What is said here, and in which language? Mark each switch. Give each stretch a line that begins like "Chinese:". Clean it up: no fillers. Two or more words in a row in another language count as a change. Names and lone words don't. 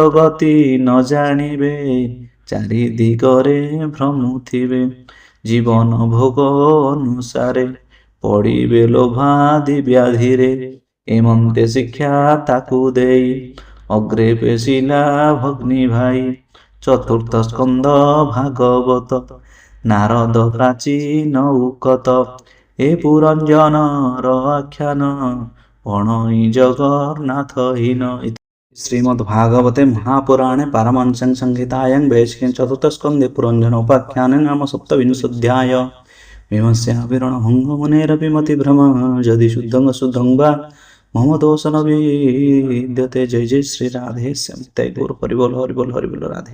Odia: ଗତି ନ ଜାଣିବେ ଚାରି ଦିଗରେ ଭ୍ରମୁଥିବେ ଜୀବନ ଭୋଗ ଅନୁସାରେ ପଡ଼ିବେ ଲୋଭାଦି ବ୍ୟାଧିରେ ଏମନ୍ତେ ଶିକ୍ଷା ତାକୁ ଦେଇ ଅଗ୍ରେ ପେଶିଲା ଭଗ୍ନି ଭାଇ ଚତୁର୍ଥ ସ୍କନ୍ଧ ଭାଗବତ ନାରଦ ପ୍ରାଚୀନ ଉକତ ଏ ପୁରଞ୍ଜନର ଆଖ୍ୟାନ ପଣଇ ଜଗନ୍ନାଥ ହୀନ।
Sanskrit: ଶ୍ରୀମଦ୍ ଭାଗବତେ महापुराणे पारमहंस्यां संहितायां वैशिष्ट्यं चतुर्थस्कन्धे पुरञ्जन उपाख्याने नाम सप्तविंशोऽध्याय विमस्याविरण भङ्गमुनेरपि मतिभ्रम यदि शुद्धं शुद्धं वा मम दोष न विद्यते।
Hindi: जय जय श्री राधे श्याम। गुरु हरिबोल हरिबोल हरिबोल राधे।